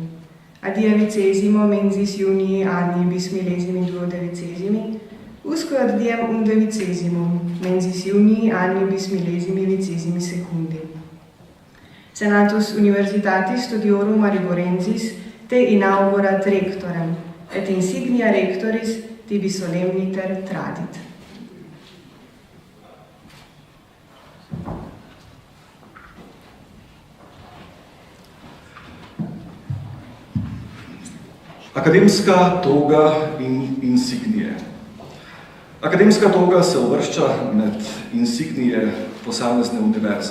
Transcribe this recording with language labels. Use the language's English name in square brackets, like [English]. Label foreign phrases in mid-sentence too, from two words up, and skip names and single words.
[Latin] Ad ia 20 mensis junii anni bis millesimi 12, usque ad diem 11 mensis junii anni bis millesimi 20 secundi. Senatus Universitatis Studiorum Mariborensis te inaugurat rectorem, et insignia rectoris tibi solemniter tradit. [Slovenian] Akademska toga in insignije. Akademska toga se uvršča med insignije posamezne univerze.